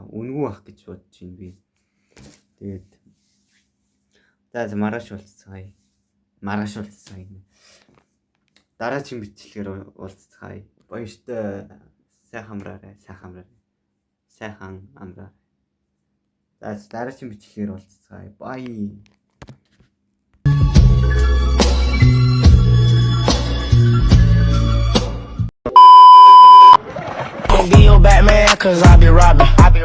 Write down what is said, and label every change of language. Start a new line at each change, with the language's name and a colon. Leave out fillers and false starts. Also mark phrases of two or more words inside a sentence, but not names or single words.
Mongolian: Үнгүй ах гэж бодож байна би. Тэгээд за маргааш уулзцгаая. Дараагийн бичлэгээр уулзцгаая. Баяртай сайхан амраарай. За дараагийн бичлэгээр уулзцгаая. Bye.
English: Be your Batman, cause I be robbing.